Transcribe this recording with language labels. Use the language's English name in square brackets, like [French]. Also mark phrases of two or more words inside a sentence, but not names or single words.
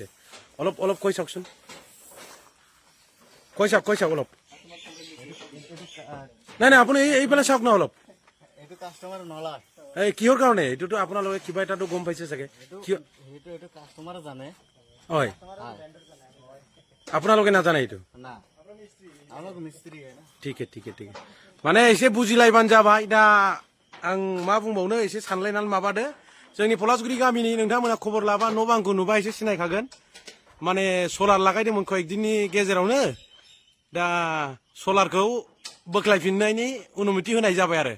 [Assamese] অলপ অলপ কৈ চাওকচোন, কৈ চাওক অলপ। নাই নাই আপুনি এইফালে চাওক ন অলপ। এই কিহৰ কাৰণে? এইটোতো আপোনালোকে কিবা এটাতো গম পাইছে চাগে। হয়, আপোনালোকে নাজানে এইটো? [Hindi] ठीक है [Bodo] माने एसे बुजिलायबानो जाबाय। दा आं मा बुंबावनो, एसे सानलायनानै माबादो। जोंनि पलासगुरि गामिनि नोंथांमोना खबर लाबा न' बांखौ नुबा एसे सिनायखागोन। माने सलार लागायदोंमोन कয়েকदिननि गेजेरावनो। दा सलारखौ बोख्लायफिननायनि अनुमति होनाय जाबाय आरो।